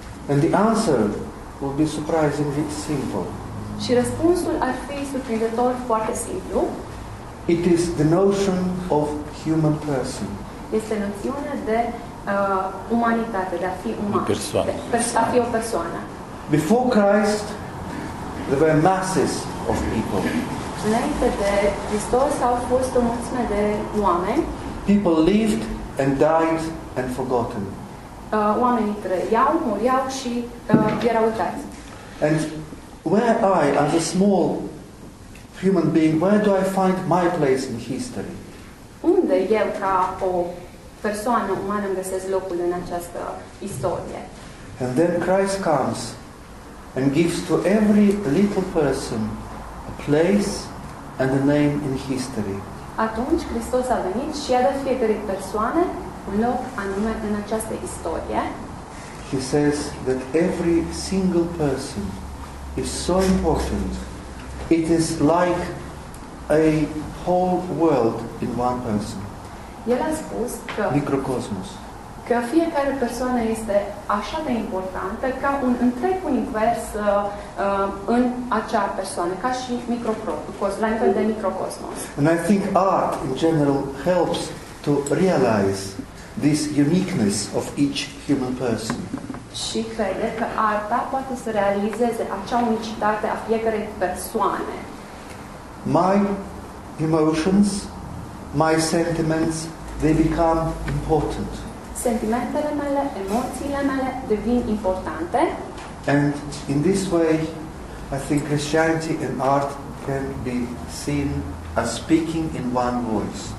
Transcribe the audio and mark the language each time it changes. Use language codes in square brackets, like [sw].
[en] And the answer will be surprisingly simple. [ro] Și răspunsul ar fi surprinzător foarte simplu. [en] It is the notion of human person. [ro] Este noțiunea de umanitate, de a fi uman, a fi o persoană. [en] Before Christ, there were masses of people. [ro] Înainte de Hristos au fost o mulțime de oameni. [en] People lived and died and forgotten. [ro] Oamenii trăiau, muriau și erau uitați. [en] And where as a small human being, where do I find my place in history? [ro] Unde eu, ca o persoană umană, îmi găsesc locul în această istorie? [en] And then Christ comes and gives to every little person a place and a name in history. [ro] Atunci Hristos a venit și a dat fiecare persoană un loc anume în această istorie. [en] He says that every single person is so important. It is like a whole world in one person. [ro] El a spus că microcosmos. Că fiecare persoană este așa de importantă ca un întreg univers în acea persoană, ca și la nivel de microcosmos. [en] And I think art in general helps to realize this uniqueness of each human person. [ro] Și crede că arta poate să realizeze acea unicitate a fiecarei persoane. [en] My emotions, my sentiments, they become important. [ro] Sentimentele mele, emoțiile mele devin importante. [en] And in this way, I think Christianity and art can be seen as speaking in one voice.